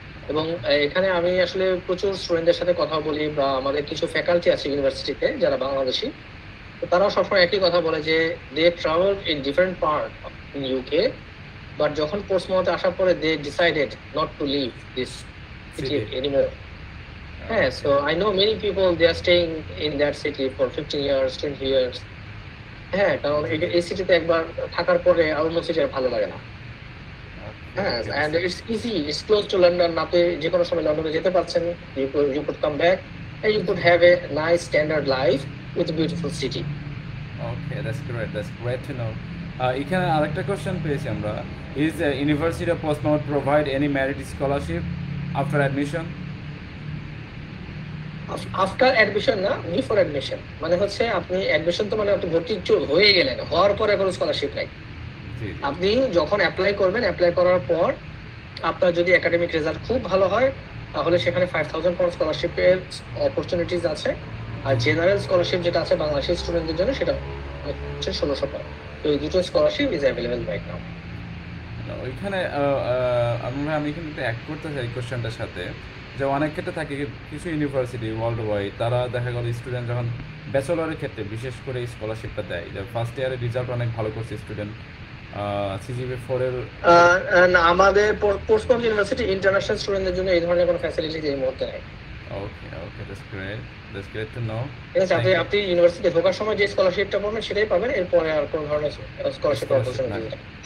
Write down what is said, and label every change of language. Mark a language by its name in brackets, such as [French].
[Bangla] এবং এখানে আমি আসলে প্রচুর স্টুডেন্টদের সাথে কথা বলি, বা আমাদের কিছু ফ্যাকাল্টি আছে ইউনিভার্সিটিতে যারা বাংলাদেশি, তো তারাও সবসময় একই কথা বলে যে [English] they travel in different part in UK, [Bangla] but যখন পোর্টসমাউথে আসার পরে [English] They decided not to leave this city anymore. [Bangla] হ্যাঁ, [English] So I know many people they are staying in that city for 15 years 20 years. [Bangla] হ্যাঁ, কারণ এই সিটিতে একবার থাকার পরে আর অন্য সিটি আর ভালো লাগে না। হ্যাঁ, [English] and it's easy, it's close to London, [Bangla] আপনি যে কোনো সময় লন্ডনে যেতে পারছেন, [English] you could come back and you could have a nice standard life with a beautiful city. Okay, that's great to know. [Bangla] এখানে আরেকটা কোশ্চেন পেয়েছি আমরা, [English] is the University of Portsmouth provide any merit scholarship after admission? [Bangla] After admission না, before admission, মানে হচ্ছে আপনি admission তো মানে আপনি ভর্তি হয়ে গেলেন, হওয়ার পরে কোনো স্কলারশিপ নাই। আপনি যখন অ্যাপ্লাই করবেন, অ্যাপ্লাই করার পর আপনার যদি একাডেমিক রেজাল্ট খুব ভালো হয় তাহলে সেখানে 5000 পাউন্ড স্কলারশিপের অপরচুনিটিস আছে। আর জেনারেল স্কলারশিপ যেটা আছে বাংলাদেশি স্টুডেন্টদের জন্য সেটা হচ্ছে 1600 পাউন্ড। তো এই দুটো scholarship [English] Is available right now. [Bangla] ওইখানে আমি কিন্তু অ্যাড করতে চাই কোশ্চেনটার সাথে, যে অনেক ক্ষেত্রে থাকে কিছু ইউনিভার্সিটি ওয়ার্ল্ড ওয়াইড তারা দেখা গেল স্টুডেন্ট যখন ব্যাচেলরের ক্ষেত্রে বিশেষ করে এই স্কলারশিপটা দেয়, যে ফার্স্ট ইয়ারের রেজাল্ট অনেক ভালো করছে স্টুডেন্ট, সিজিপিএ 4 এর। আমাদের পোর্টসমাউথ ইউনিভার্সিটি ইন্টারন্যাশনাল স্টুডেন্টদের জন্য এই ধরনের কোনো ফ্যাসিলিটি এই মুহূর্তে নাই। ওকে, [English] that's great to know. [Bangla] ঠিক আছে, আপনি ইউনিভার্সিটিতে ঢোকার সময় যে স্কলারশিপটা পাবেন সেটাই পাবেন, এরপরে আর কোনো ধরনের স্কলারশিপ অপরচুনিটি নেই।